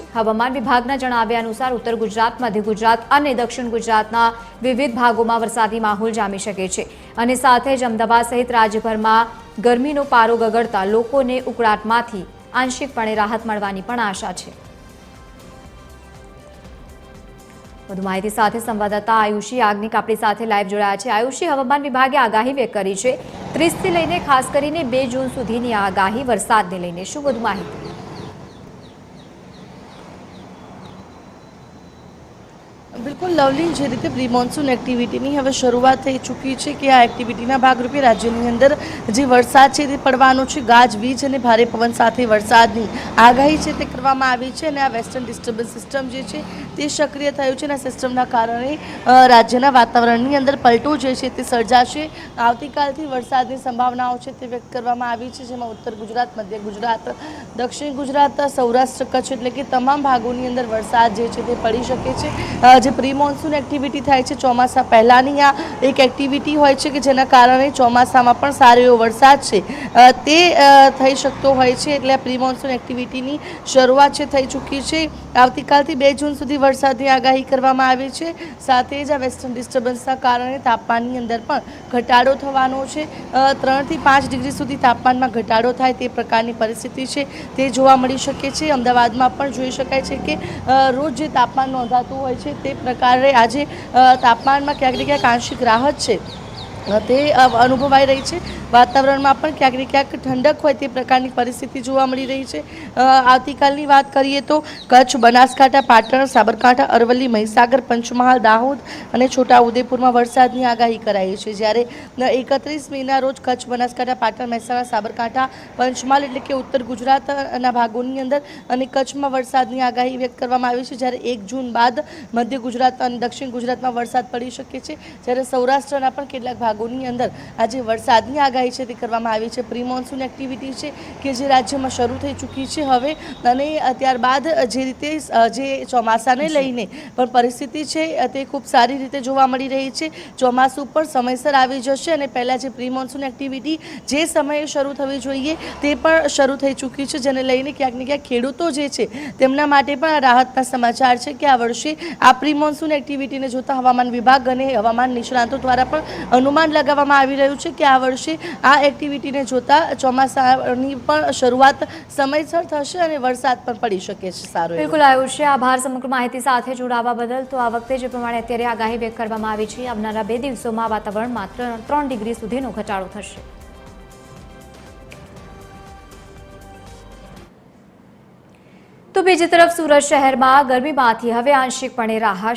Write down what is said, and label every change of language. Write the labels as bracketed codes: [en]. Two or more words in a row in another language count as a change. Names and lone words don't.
[gu] હવામાન વિભાગના જણાવ્યા અનુસાર ઉત્તર ગુજરાત, મધ્ય ગુજરાત અને દક્ષિણ ગુજરાતના વિવિધ ભાગોમાં વરસાદી માહોલ જામી શકે છે અને સાથે જ અમદાવાદ સહિત રાજ્યભરમાં ગરમીનો પારો ગગડતા લોકોને ઉકળાટમાંથી આંશિકપણે રાહત મળવાની પણ આશા છે। વધુ માહિતી સાથે સંવાદદાતા આયુષી યાજ્ઞિક આપણી સાથે લાઈવ જોડાયા છે। આયુષી, હવામાન વિભાગે આગાહી વ્યક્ત કરી છે 30 થી લઈને ખાસ કરીને 2 જૂન સુધીની આગાહી વરસાદને લઈને, શું વધુ માહિતી? બિલકુલ લવલી જે રીતે [en] pre monsoon activity [gu] હવે શરૂઆત થઈ ચૂકી છે કે આ એક્ટિવિટી ભાગરૂપે રાજ્યની અંદર જે વરસાદ છે તે પડવાનો છે। ગાજવીજ અને ભારે પવન સાથે વરસાદની આગાહી છે તે કરવામાં આવી છે અને આ [en] western disturbance system [gu] જે છે તે સક્રિય થયું છે। સિસ્ટમના કારણે રાજ્યના વાતાવરણની અંદર પલટો જે છે તે સર્જાશે। આવતીકાલથી વરસાદની સંભાવનાઓ છે તે વ્યક્ત કરવામાં આવી છે, જેમાં ઉત્તર ગુજરાત, મધ્ય ગુજરાત, દક્ષિણ ગુજરાત, સૌરાષ્ટ્ર, કચ્છ એટલે કે તમામ ભાગોની અંદર વરસાદ જે છે તે પડી શકે છે। जे [en] pre monsoon activity [gu] થાય છે ચોમાસા પહેલાની આ એક એક્ટિવિટી હોય છે કે જેના કારણે ચોમાસામાં પણ સારો એવો વરસાદ છે તે થઈ શકતો હોય છે। એટલે આ [en] pre monsoon [gu] એક્ટિવિટીની શરૂઆત છે થઈ ચૂકી છે। આવતીકાલથી 2 જૂન સુધી વરસાદની આગાહી કરવામાં આવી છે। સાથે જ આ વેસ્ટર્ન ડિસ્ટર્બન્સના કારણે તાપમાનની અંદર પણ ઘટાડો થવાનો છે। 3 થી 5 ડિગ્રી સુધી તાપમાનમાં ઘટાડો થાય તે પ્રકારની પરિસ્થિતિ છે તે જોવા મળી શકે છે। અમદાવાદમાં પણ જોઈ શકાય છે કે રોજ જે તાપમાન નોંધાતું હોય છે તે પ્રકારે આજે તાપમાન માં ક્યાંક ને ક્યાંક આંશિક રાહત છે તે અનુભવાઈ રહી છે। વાતાવરણ માં પણ ક્યાંક ને ક્યાંક ઠંડક હોય તે પ્રકારની પરિસ્થિતિ જોવા મળી રહી છે। આવતીકાલની વાત કરીએ તો કચ્છ, બનાસકાંઠા, પાટણ, સાબરકાંઠા, અરવલી, મહીસાગર, પંચમહાલ, દાહોદ અને છોટાઉદેપુર માં વરસાદની આગાહી કરાઈ છે। જ્યારે 31 મેના રોજ કચ્છ, બનાસકાંઠા, પાટણ, મહેસાણા, સાબરકાંઠા, પંચમહાલ એટલે કે ઉત્તર ગુજરાતના ભાગોની અંદર અને કચ્છમાં વરસાદની આગાહી વ્યક્ત કરવામાં આવી છે। જ્યારે 1 જૂન બાદ મધ્ય ગુજરાત અને દક્ષિણ ગુજરાતમાં વરસાદ પડી શકે છે। ज्यारे सौराष्ट्રના પણ કેટલાક ભાગોની અંદર આજે વરસાદની આગાહી છે તે કરવામાં આવી છે। [en] pre monsoon activity [gu] છે કે જે રાજ્યમાં શરૂ થઈ ચૂકી છે હવે, અને ત્યારબાદ જે રીતે જે ચોમાસાને લઈને પણ પરિસ્થિતિ છે તે ખૂબ સારી રીતે જોવા મળી રહી છે। ચોમાસું પણ સમયસર આવી જશે અને પહેલાં જે [en] pre monsoon activity [gu] જે સમયે શરૂ થવી જોઈએ તે પણ શરૂ થઈ ચૂકી છે, જેને લઈને ક્યાંક ને ક્યાંક ખેડૂતો જે છે તેમના માટે પણ રાહતના સમાચાર છે કે આ વર્ષે આ [en] pre monsoon [gu] એક્ટિવિટીને જોતા હવામાન વિભાગ અને હવામાન નિષ્ણાતો દ્વારા પણ અનુમાન લગાવામાં આવી રહ્યું છે કે આ વર્ષે આ એક્ટિવિટીને જોતા ચોમાસાની પણ શરૂઆત સમયસર થશે અને વરસાદ પણ પડી શકે છે સારો। બિલકુલ આયુષી, આભાર સમગ્ર માહિતી સાથે જોડાવા બદલ। તો આ વખતે જે પ્રમાણે અત્યારે આગાહી વ્યક્ત કરવામાં આવી છે, આવનારા 2 દિવસોમાં વાતાવરણમાં 3 ડિગ્રી સુધીનો ઘટાડો થશે। તો બીજી તરફ સુરત શહેરમાં ગરમીમાંથી હવે આંશિકપણે રાહત।